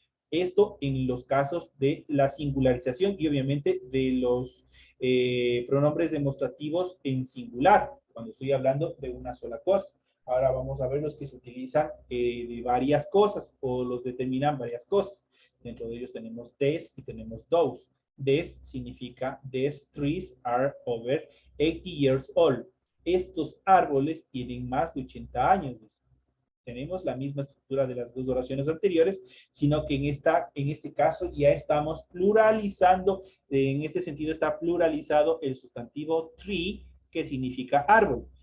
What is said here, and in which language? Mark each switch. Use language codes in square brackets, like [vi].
[es] Esto en los casos de la singularización y obviamente de los pronombres demostrativos en singular, cuando estoy hablando de una sola cosa. Ahora vamos a ver los que se utilizan de varias cosas o los determinan varias cosas. Dentro de ellos tenemos this y tenemos those. [en] This [es] significa [en] these trees are over 80 years old. [es] Estos árboles tienen más de 80 años. Tenemos la misma estructura de las dos oraciones anteriores, sino que en este caso ya estamos pluralizando, en este sentido está pluralizado el sustantivo tree, que significa árbol.